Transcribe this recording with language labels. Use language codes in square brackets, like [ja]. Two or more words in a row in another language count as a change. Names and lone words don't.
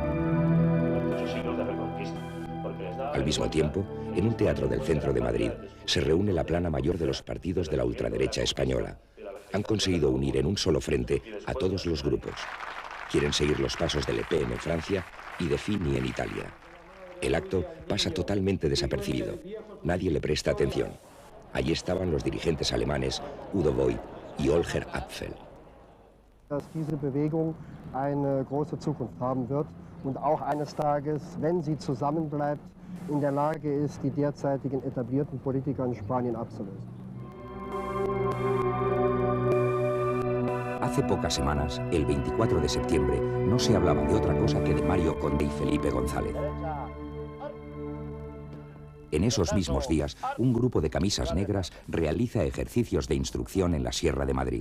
[es] Al mismo tiempo, en un teatro del centro de Madrid, se reúne la plana mayor de los partidos de la ultraderecha española. han conseguido unir en un solo frente a todos los grupos. Quieren seguir los pasos del EPM en Francia y de Fini en Italia. El acto pasa totalmente desapercibido. Nadie le presta atención. Allí estaban los dirigentes alemanes Udo Voigt y Holger Apfel. [de] Dass diese Bewegung eine große Zukunft haben wird und auch eines Tages, wenn sie zusammenbleibt, in der Lage ist, die derzeitigen etablierten Politiker in Spanien abzulösen. [es] Hace pocas semanas, el 24 de septiembre, no se hablaba de otra cosa que de Mario Conde y Felipe González. En esos mismos días, un grupo de camisas negras realiza ejercicios de instrucción en la Sierra de Madrid.